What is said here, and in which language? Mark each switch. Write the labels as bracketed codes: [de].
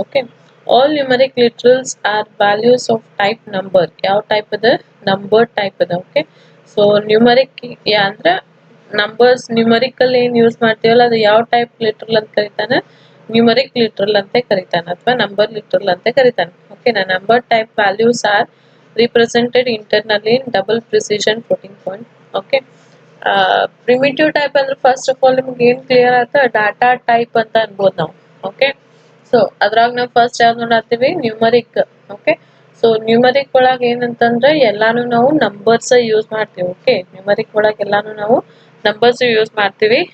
[en] Okay, all numeric literals are values of type number. [kn] ಯಾವ type ಅದ? Number type ಅದ. Okay, so numeric ಅಂದ್ರೆ numbers numerical ಏನ್ use ಮಾಡ್ತೀವಲ್ಲ ಅದು ಯಾವ ಟೈಪ್ ಲಿಟ್ರಲ್ ಅಂತ ಕರಿತಾನೆ? ನ್ಯೂಮರಿಕ್ ಲಿಟ್ರಲ್ ಅಂತ ಕರಿತಾನೆ ಅಥವಾ ನಂಬರ್ ಲಿಟ್ರಲ್ ಅಂತ ಕರಿತಾನೆ. [en] Okay, number type values are represented internally in double precision floating point. [kn] Okay, primitive type ಅಂದ್ರೆ ಫಸ್ಟ್ ಆಫ್ ಆಲ್ ನಿಮ್ಗೆ ಏನ್ ಕ್ಲಿಯರ್ ಆಯ್ತಾ, ಡಾಟಾ ಟೈಪ್ ಅಂತ ಅನ್ಬೋದು ನಾವು. ಓಕೆ, ಸೊ ಅದ್ರಾಗ ನಾವು ಫಸ್ಟ್ ಯಾವ್ದು ನೋಡತ್ತೀವಿ, ನ್ಯೂಮರಿಕ್. ಓಕೆ, ಸೊ ನ್ಯೂಮರಿಕ್ ಒಳಗೆ ಏನಂತಂದ್ರೆ ಎಲ್ಲಾನು ನಾವು ನಂಬರ್ಸ್ ಯೂಸ್ ಮಾಡ್ತೀವಿ. ಓಕೆ, ನ್ಯೂಮರಿಕ್ ಒಳಗೆ ಎಲ್ಲಾನು ನಾವು ನಂಬರ್ಸ್ ಯೂಸ್ ಮಾಡ್ತೀವಿ.